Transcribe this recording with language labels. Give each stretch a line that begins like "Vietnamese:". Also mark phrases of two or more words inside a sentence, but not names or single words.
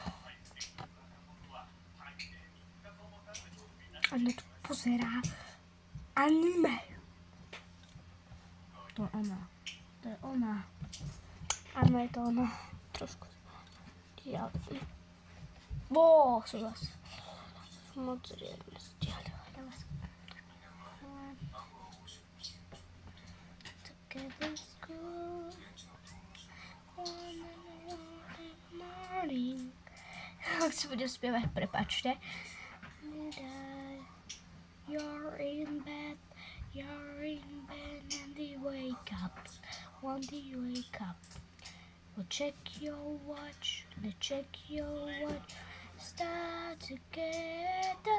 Slovak: Ano tu pozerá anime. To je ona. Áno, je to ona. Trošku ďalej. Som zase moc riadne stiahla.
English: Together school morning.
Slovak: Ak si budem spievať, prepáčte.
English: You're in bed and you wake up. One day you wake up. Well, check your watch. Start together.